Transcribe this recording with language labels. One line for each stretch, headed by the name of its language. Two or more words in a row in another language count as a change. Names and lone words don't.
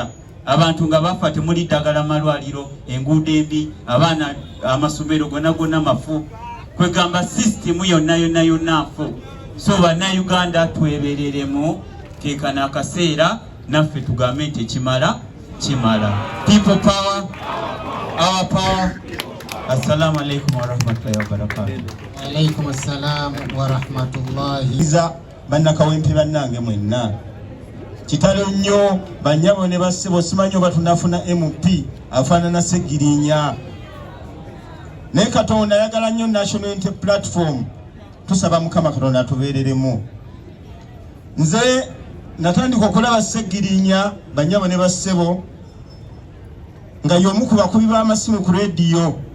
Ganda: Abantu nga bafa temuli ddagala malwaliro, enguudo embi, abaana amasomero gonna mafu. Kwegamba system yonna nfu. So bannayuganda twebereremu keekana akaseera naffe tugambe nti kimala.
English: People power, our power.
Arabic: السلام عليكم ورحمة الله وبركاته. عليكم السلام ورحمة الله.
Ganda: Bannakawempe bannange mwenna. Kitalo nnyo bannyabo ne bassebo simanyi oba tunafuna MP afaanana Ssegirinya. Naye Katonda ayagala nnyo National Unity Platform. Tusaba Mukama Katonda atubeereremu. Nze natandika okulaba Ssegirinya bannyabo ne bassebo nga y'omu ku bakubi b'amasimu ku rediyo.